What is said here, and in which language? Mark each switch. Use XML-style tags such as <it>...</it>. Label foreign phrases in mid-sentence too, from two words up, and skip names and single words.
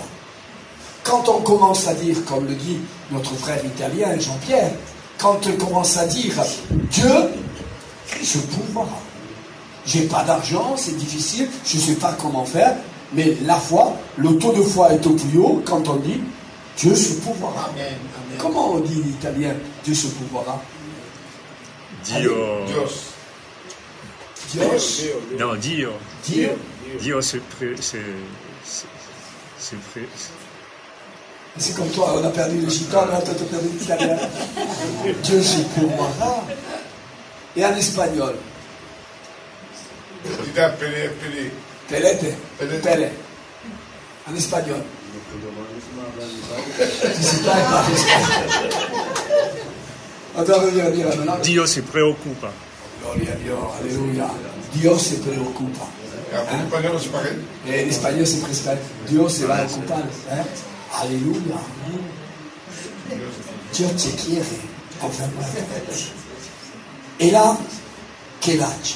<fr>Quand on commence à dire, comme le dit notre frère italien Jean-Pierre, quand on commence à dire Dieu se pourvoira. J'ai pas d'argent, c'est difficile, je ne sais pas comment faire, mais la foi, le taux de foi est au plus haut quand on dit Dieu se pourvoira. Amen. Amen. Comment on dit en italien Dieu se pourvoira?</fr> <it>Dio.</it> <es>Dios.</es> <it>Non, Dio. Dio. Dio,</it> <fr>c'est c'est comme toi, on a perdu le gitan, là, toi, tu as perdu l'italien. Dieu se pourvoira. Et en espagnol? Pele. En espagnol. Je ne sais pas parler espagnol. On doit revenir maintenant.</fr> <it>Dio se preoccupa.</it> <es>Gloria a Dios, alléluia. Dios se preocupa.</es> <fr>En espagnol, c'est pareil. Et en espagnol, c'est presque pareil.</fr> <es>Dios se va a ocupar. Alléluia. Dieu te quiere.</es> <fr>Enfin, et là, quel âge?</fr>